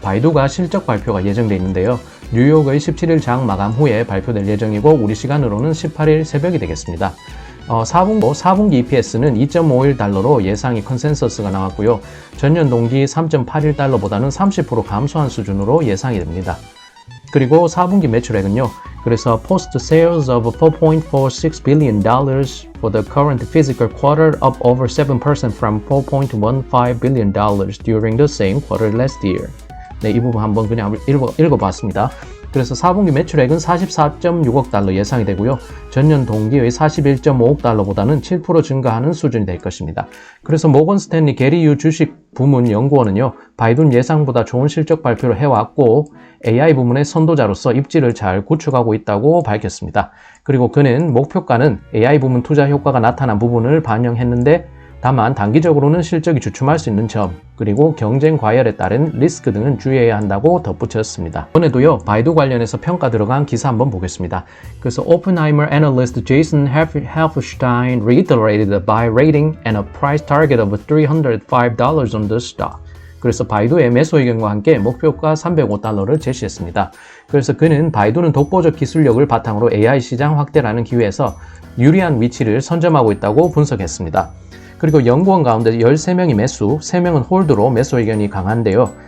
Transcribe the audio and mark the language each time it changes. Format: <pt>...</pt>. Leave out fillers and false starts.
<ko>바이두가 실적 발표가 예정되어 있는데요. 뉴욕의 17일 장 마감 후에 발표될 예정이고 우리 시간으로는 18일 새벽이 되겠습니다. 4분기 EPS는 2.51달러로 예상이 컨센서스가 나왔고요. 전년 동기 3.81달러보다는 30% 감소한 수준으로 예상이 됩니다. 그리고 4분기 매출액은요. 그래서</ko> <en>post sales of $4.46 billion for the current fiscal quarter, up over 7% from $4.15 billion during the same quarter last year.</en> <ko>네, 이 부분 한번 그냥 읽어봤습니다. 그래서 4분기 매출액은 44.6억 달러 예상이 되고요. 전년 동기의 41.5억 달러보다는 7% 증가하는 수준이 될 것입니다. 그래서 모건 스탠리 게리유 주식 부문 연구원은요, 바이두는 예상보다 좋은 실적 발표를 해왔고 AI 부문의 선도자로서 입지를 잘 구축하고 있다고 밝혔습니다. 그리고 그는 목표가는 AI 부문 투자 효과가 나타난 부분을 반영했는데 다만 단기적으로는 실적이 주춤할 수 있는 점, 그리고 경쟁 과열에 따른 리스크 등은 주의해야 한다고 덧붙였습니다. 이번에도요, 바이두 관련해서 평가 들어간 기사 한번 보겠습니다. 그래서</ko> <en>Oppenheimer analyst Jason Helfstein reiterated a buy rating and a price target of $305 on the stock.</en> <ko>그래서 바이두의 매수 의견과 함께 목표가 305달러를 제시했습니다. 그래서 그는 바이두는 독보적 기술력을 바탕으로 AI 시장 확대라는 기회에서 유리한 위치를 선점하고 있다고 분석했습니다. 그리고 연구원 가운데 13명이 매수, 3명은 홀드로 매수 의견이 강한데요.</ko>